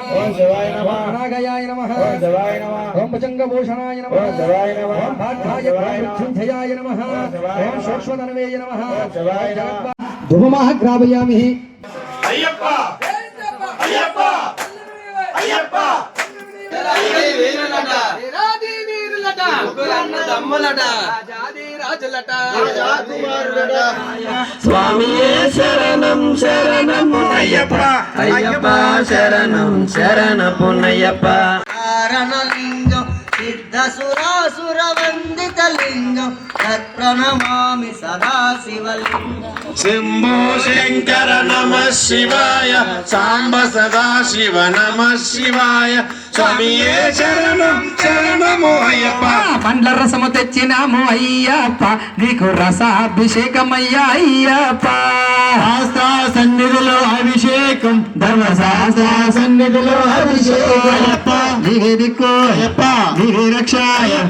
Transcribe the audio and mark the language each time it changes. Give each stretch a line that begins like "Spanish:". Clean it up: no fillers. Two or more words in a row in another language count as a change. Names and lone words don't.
Sanskrit: ओम शिवाय नमः नागाय नमः ओम शिवाय नमः ओम भुजंगभूषणाय नमः ओम शिवाय नमः ओम भाग्याय मृत्युंजयाय नमः ओम शोष्वधनवे नमः ओम शिवाय नमः धूमः ग्रापयामि अय्यप्पा अय्यप्पा अय्यप्पा
Telugu: వీరులట వీరాది వీరులట ముగ్గురన్న దమ్ములట రాజాది రాజులట రాజకుమారులట
Sanskrit: స్వామియే శరణం శరణం అయ్యప్ప అయ్యప్ప శరణం శరణపునయ్యప్ప కారణలింగం సిద్ధసురాసుర వందిత లింగం తత్ప్రణమామి సదా శివలింగం शंभो शंकर नमः शिवाय सांब सदा शिव नमः शिवाय स्वामिये शरणं शरणमो अय्यप्पा
Telugu: పండ్ల రసము తెచ్చినాము అయ్యప్ప నీకు రసాభిషేకమయ్యా అయ్యప్ప శాస్త్ర సన్నిధిలో అభిషేకం ధర్మశాస్త్ర సన్నిధిలో అభిషేకం అయ్యప్ప నీవే దిక్కు అయ్యప్ప నీవే రక్ష అయ్యప్ప